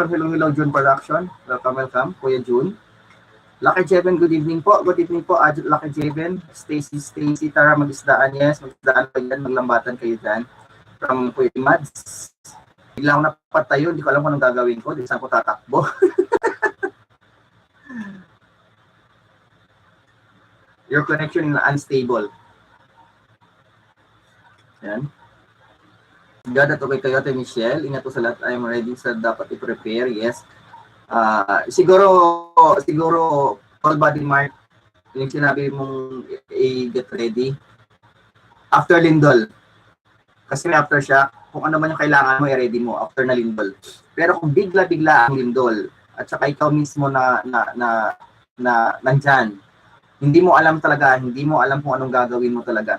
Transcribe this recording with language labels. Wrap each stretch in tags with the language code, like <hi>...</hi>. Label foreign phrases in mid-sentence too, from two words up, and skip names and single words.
<en>Hello, June Production. Welcome. Kuya June. Lucky Jeven, good evening po.</en> <tl>Lucky Jeven. Stacy, tara mag-isdaan. Yes, mag-isdaan pa yan. Maglambatan kayo dyan. From Kuya Mads. Bigla ako napatayo. Hindi ko alam kung anong gagawin ko. Hindi saan ko tatakbo.</tl> <en>Your connection is unstable.</en> <tl>Yan. God at okay kayo, Ate Michelle. Ingat po sa lahat.</tl> <en>I'm ready</en> <tl>sa dapat i-prepare.</tl> <en>Yes.</en> <tl>Siguro</tl> <en>all body mark</en> <tl>yung sinabi mong</tl> <en>get ready after</en> <tl>lindol. Kasi may aftershock, kung ano man yung kailangan mo, i-ready mo after na lindol. Pero kung bigla ang lindol at saka ikaw mismo na nandyan, hindi mo alam kung anong gagawin mo talaga.</tl>